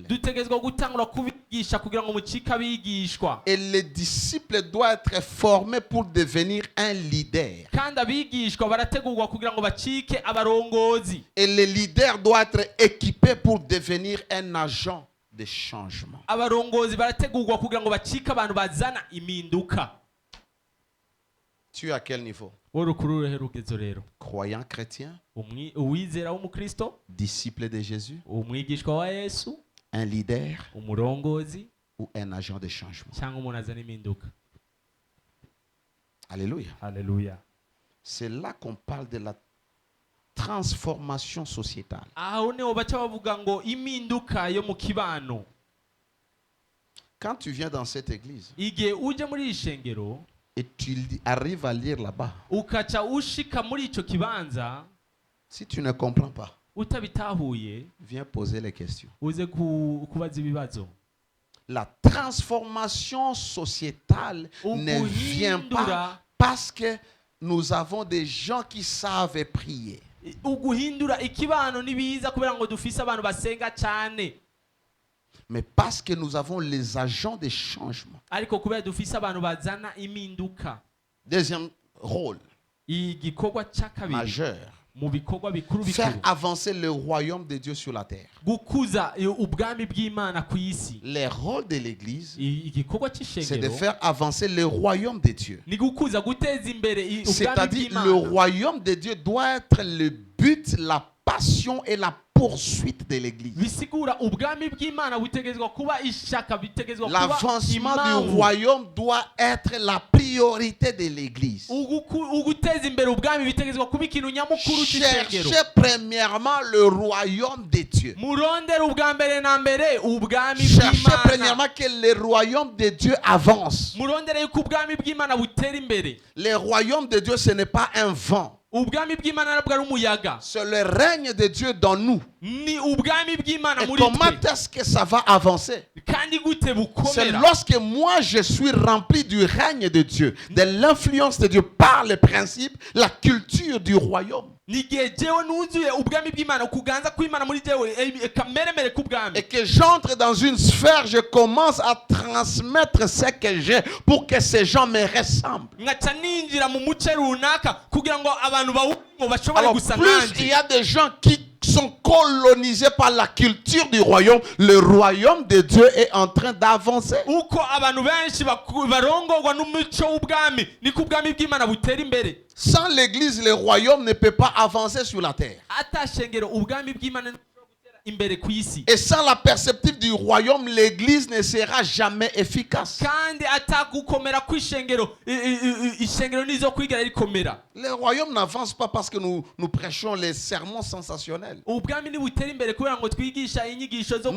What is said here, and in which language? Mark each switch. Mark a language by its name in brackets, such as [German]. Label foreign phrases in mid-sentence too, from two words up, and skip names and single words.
[Rundi] dutegerezwa gutangura kubigisha kugira ngo mucike abigishwa. [French] Et le disciple doit être formé pour devenir un leader. [Rundi] Kandi abigishwa barategurwa kugira ngo bacike abarongozi. [French] Et le leader doit être équipé pour devenir un agent de changement. [Rundi] Abarongozi barategurwa kugira ngo bacike abantu bazana impinduka. [French] Tu es à quel niveau? [Rundi] Wowe kuri uruhe rugezo rero? [French] Croyant chrétien, [Rundi] Uwizera w'umukristo, [French] disciple de Jésus, [Rundi] umwigishwa wa Yesu, [French] un leader [Rundi] umurongozi [French] ou un agent de changement. [Rundi] cyangwa umuntu azana impinduka. [French] Alléluia. [Rundi] Haleluya. [French] C'est là qu'on parle de la transformation sociétale. [Rundi] Aho niho baca bavuga ngo impinduka yo mu kibano. [French] Quand tu viens dans cette église [Rundi] Igihe uje muri iri shengero [French] et tu arrives à lire là-bas, [Rundi] ukaca ushika muri ico kibanza [French] si tu ne comprends pas, [Rundi] utabitahuye, [French] viens poser les questions. [Rundi] uze kubaza ibibazo. [French] La transformation sociétale ne vient pas parce que nous avons des gens qui savent prier. [Rundi] Uguhindura ikibano nibiza kubera ngo dufise abantu basenga cyane, [French] mais parce que nous avons les agents de changement. [Rundi] ariko kubera dufise abantu bazana impinduka. [French] Deuxième rôle [Rundi] Igikorwa cya kabiri [French] majeur, [Rundi] mu bikorwa bikuru [French] faire [Rundi] bikuru, [French] avancer le royaume de Dieu sur la terre. [Rundi] gukuza ubwami bw'Imana ku isi. [French] Le rôle de l'église, [Rundi] Igikorwa [French] c'est de [Rundi] cy'ishengero [French] faire avancer le royaume de Dieu. [Rundi] ni gukuza, guteza imbere ubwami [French] C'est-à-dire, le [Rundi] bw'Imana. [French] royaume de Dieu doit être le but, la passion et la poursuite de l'église. [Rundi] Bisigura ubwami bw'Imana butegerezwa kuba ishaka, bitegerezwa kuba [French] L'avancement du [Rundi] impamvu. [French] royaume doit être la priorité de l'église. [Rundi] Uguteza imbere ubwami bitegerezwa kuba ikintu nyamukuru cy'ishengero. [French] Cherchez premièrement le royaume de Dieu. [Rundi] Murondere ubwa mbere na mbere ubwami [French] Cherchez [Rundi] bw'Imana. [French] premièrement que le royaume de Dieu avance. [Rundi] Murondere yuko ubwami bw'Imana butera imbere. [French] Le royaume de Dieu, ce n'est pas un vent. [Rundi] Ubwami bw'Imana nabwo ari umuyaga. [French] C'est le règne de Dieu dans nous. [Rundi] Ni ubwami bw'Imana [French] Et [Rundi] muri [French] comment [Rundi] twe. [French] est-ce que ça va avancer? [Rundi] Kandi gute [French] C'est [Rundi] bukomera? [French] lorsque moi je suis rempli du règne de Dieu, de l'influence de Dieu par les principes, la culture du royaume. [Rundi] Nigihe jewe nuzuye ubwami bw'Imana, ukuganza kw'Imana muri jewe, kameremere k'ubwami. [French] Et que j'entre dans une sphère, je commence à transmettre ce que j'ai pour que ces gens me ressemblent. [Rundi] Ngaca ninjira mu muce runaka kugira ngo abantu bawumo bashobore [French] Alors [Rundi] gusa [French] plus il y [Rundi] nanje. [French] a des gens qui sont colonisés par la culture du royaume, le royaume de Dieu est en train d'avancer. [Rundi] Uko abantu benshi barongorwa n'umuco w'ubwami, niko ubwami bw'Imana butera imbere. [French] Sans l'église, le royaume ne peut pas avancer sur la terre. [Rundi] Atashengero ubwami bw'Imana ntibushobora gutera imbere ku isi. [French] Et sans la perspective du royaume, l'église ne sera jamais efficace. [Rundi] Kandi atagukomera kw'ishengero, ishengero nizo kwigera rikomera. [French] Le royaume n'avance pas parce que nous prêchons les sermons sensationnels. [Rundi] Ubwami ntibutera imbere kubera ngo twigisha inyigisho zo